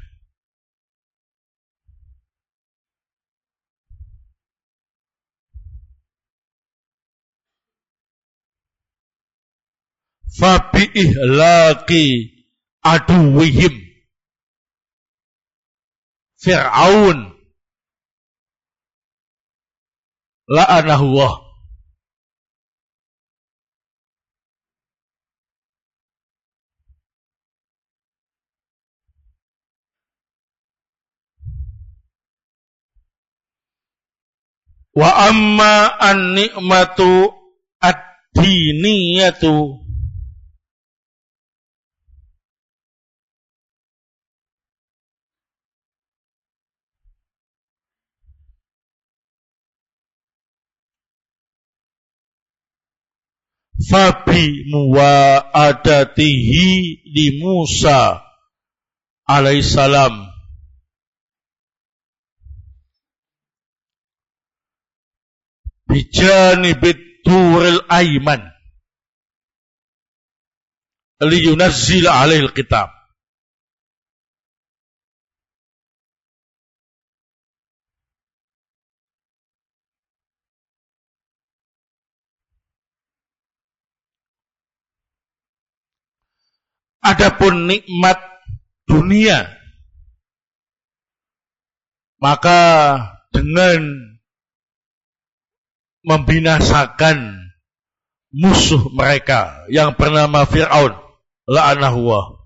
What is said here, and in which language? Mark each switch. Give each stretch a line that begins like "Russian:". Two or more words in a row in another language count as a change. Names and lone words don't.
Arabic: فبإهلاك عدوهم فرعون لعنه الله. وأما النعمة الدينية فبمواعدته لموسى عليه السلام بجانب الطور الأيمن لينزل عليه الكتاب.
Malay: Adapun nikmat dunia, maka dengan membinasakan musuh mereka yang bernama Fir'aun
Arabic: لعنه الله.